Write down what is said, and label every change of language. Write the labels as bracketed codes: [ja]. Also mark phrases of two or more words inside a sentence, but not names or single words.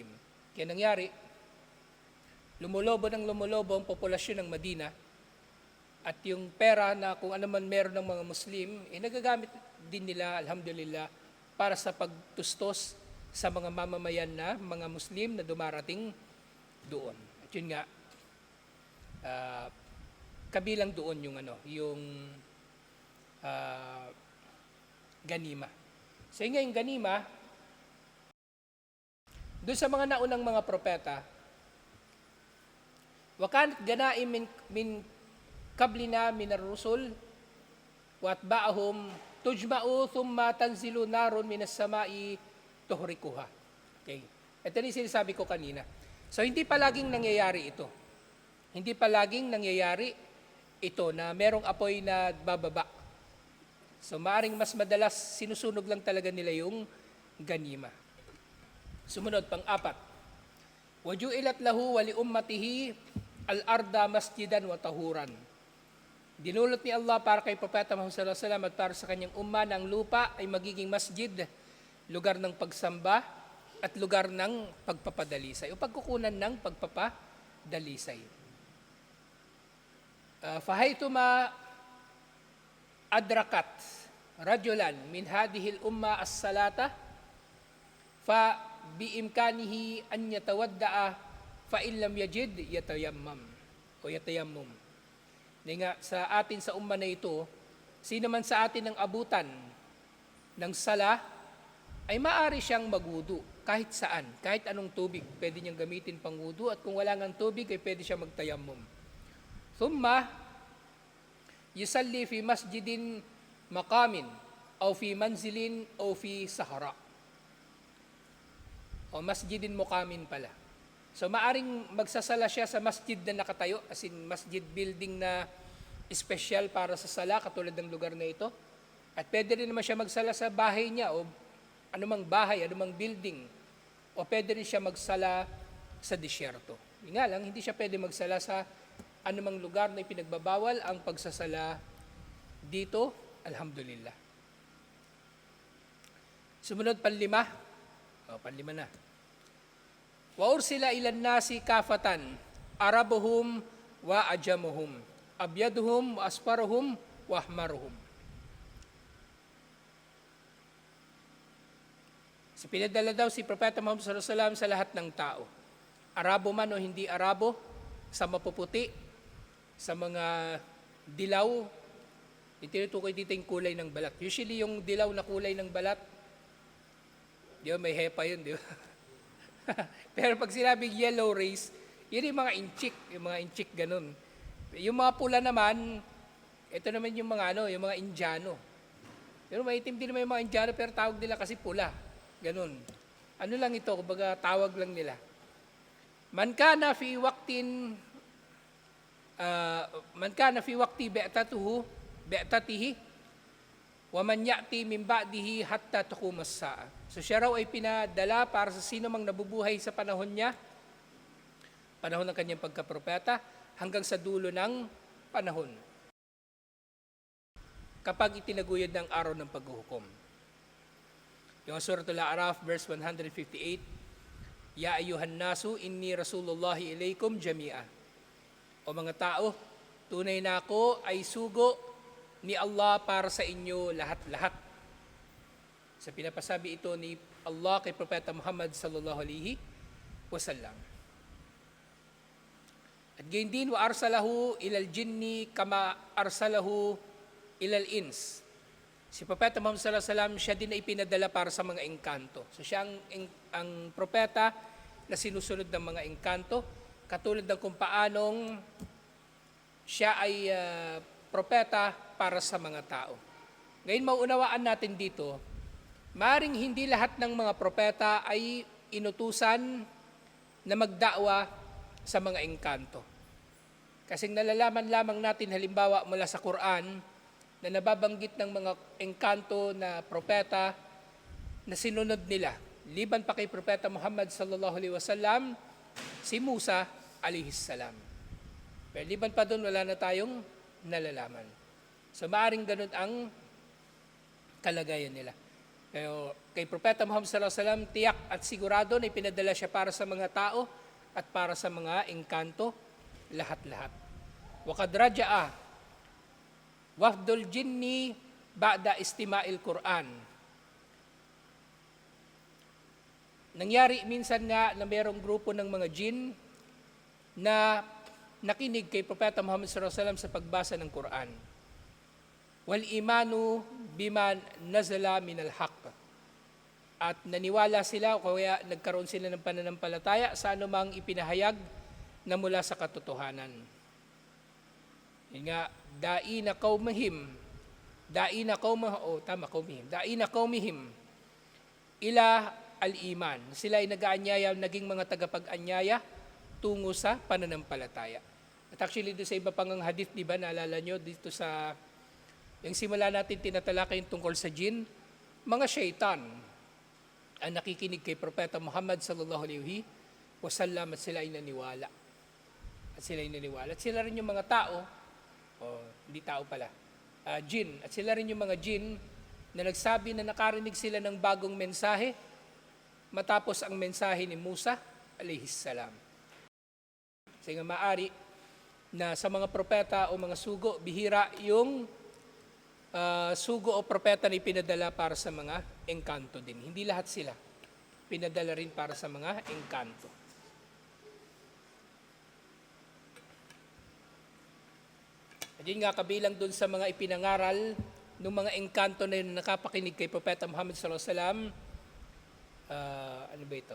[tl] Kaya nangyari, lumulobo ang populasyon ng Madina at yung pera na kung ano man meron ng mga Muslim, nagagamit din nila, alhamdulillah, para sa pagtustos sa mga mamamayan na mga Muslim na dumarating doon. At yun nga, kabilang doon yung ganima. So yung ganima, doon sa mga naunang mga propeta, [ar] وكانت غنائم من قبلنا من الرسل وأتباعهم تجمع ثم تنزل نار من السماء تحرقها. [tl] Okay. Ito rin sinasabi ko kanina. So hindi palaging nangyayari ito. Hindi palaging nangyayari ito na merong apoy na bababa. So maaring mas madalas sinusunog lang talaga nila yung ganima. Sumunod, pang-apat. [ar] وجعلت له ولأمته الأرض مسجدا وطهورا. [tl] Dinulot ni Allah para kay Propeta Muhammad [ar] صلى الله عليه وسلم [tl] at para sa kanyang umma na ang lupa ay magiging masjid, lugar ng pagsamba at lugar ng pagpapadalisay o pagkukunan ng pagpapadalisay. [ar] فحيثما أدركت رجلا من هذه الأمة الصلاة فبإمكانه أن يتوضأ فإن لم يجد يتيمم أو يتيمم. [tl] Nga sa atin sa umma na ito, sino man sa atin ang abutan ng sala ay maaari siyang magwudu kahit saan, kahit anong tubig, pwede niyang gamitin pang wudu at kung wala ngang tubig, ay pwede siya magtayammum. [ar] ثم يصلي في مسجد مقام, أو في منزل أو في صحراء. [tl] O [ar] مسجد مقيم [tl] pala. So maaring magsasala siya sa masjid na nakatayo, as in masjid building na espesyal para sa sala, katulad ng lugar na ito. At pwede rin naman siya magsala sa bahay niya, o anumang bahay, anumang building. O pwede rin siya magsala sa disyerto. Nga lang, hindi siya pwede magsala sa anumang lugar na ipinagbabawal ang pagsasala dito, alhamdulillah. Sumunod, panlima. Panlima na. [ar] وأرسل إلى الناس كافة عربهم وعجمهم أبيضهم وأصفرهم وأحمرهم. [tl] Pinadala daw si Propeta Muhammad [ar] صلى الله عليه وسلم [tl] sa lahat ng tao. Arabo man o hindi Arabo, sa mapuputi, sa mga dilaw, itinutukoy dito yung kulay ng balat. Usually yung dilaw na kulay ng balat, di ba, may hepa yun, di ba? Pero pag sinabing [en] yellow race, [tl] yun yung mga inchik ganun. Yung mga pula naman, ito naman yung mga yung mga Indiano. Pero maitim din naman yung mga Indiano, pero tawag nila kasi pula. Ganun. Ano lang ito, kumbaga tawag lang nila. [ar] من كان في وقت بعثته ومن يأتي من بعده حتى تقوم الساعة. [tl] So siya raw ay pinadala para sa sino mang nabubuhay sa panahon niya, panahon ng kanyang pagkapropeta, hanggang sa dulo ng panahon, kapag itinaguyod ng araw ng paghuhukom. Yung Suratul A'raf, verse 158, [ar] يا أيها الناس إني رسول الله إليكم جميعا. [tl] O mga tao, tunay na ako ay sugo ni Allah para sa inyo lahat-lahat. Sa pinapasabi ito ni Allah kay Propeta Muhammad [ar] صلى الله عليه وسلم. [tl] At gayon din, [ar] وأرسله إلى الجن كما أرسله إلى الإنس. [tl] Si Propeta Muhammad [ar] صلى الله عليه وسلم, [tl] siya din ay pinadala para sa mga engkanto. So siya ang propeta na sinusunod ng mga engkanto, katulad ng kung paanong siya ay propeta para sa mga tao. Ngayon, maunawaan natin dito, maring hindi lahat ng mga propeta ay inutusan na magdakwa sa mga engkanto. Kasi nalalaman lamang natin halimbawa mula sa Quran na nababanggit ng mga engkanto na propeta na sinunod nila. Liban pa kay Propeta Muhammad [ar] صلى الله عليه وسلم, [tl] si Musa [ar] عليه السلام. [tl] Pero liban pa doon, wala na tayong nalalaman. So maaring ganun ang kalagayan nila. Pero kay Propeta Muhammad [ar] صلى الله عليه وسلم, [tl] tiyak at sigurado na ipinadala siya para sa mga tao at para sa mga engkanto, lahat-lahat. [ar] وقد رجع وفد الجن بعد استماع القرآن. [tl] Nangyari minsan nga na mayroong grupo ng mga jin na nakinig kay Propeta Muhammad [ar] صلى الله عليه وسلم [tl] sa pagbasa ng Quran. [ar] والإيمان بما نزل من الحق. [tl] At naniwala sila o kaya nagkaroon sila ng pananampalataya sa anumang ipinahayag na mula sa katotohanan. Yun nga, [ar] داعين قومهم إلى الإيمان. [tl] Sila ay nag-aanyaya, naging mga tagapag-anyaya tungo sa pananampalataya. At actually, doon sa iba pang hadith, di ba, naalala nyo, dito sa, yung simula natin tinatalakay tungkol sa jin, mga syaitan ang nakikinig kay Propeta Muhammad [ar] صلى الله عليه وسلم [tl] at sila ay naniwala. At sila rin yung mga tao, hindi tao pala, jin. At sila rin yung mga jin na nagsabi na nakarinig sila ng bagong mensahe matapos ang mensahe ni Musa [ar] عليه السلام. [tl] Kasi nga maari na sa mga propeta o mga sugo, bihira yung sugo o propeta na ipinadala para sa mga engkanto din. Hindi lahat sila pinadala rin para sa mga engkanto. At yun nga, kabilang dun sa mga ipinangaral ng mga engkanto na yun nakapakinig kay Propeta Muhammad [ar] صلى الله عليه وسلم, [tl] ano ba ito?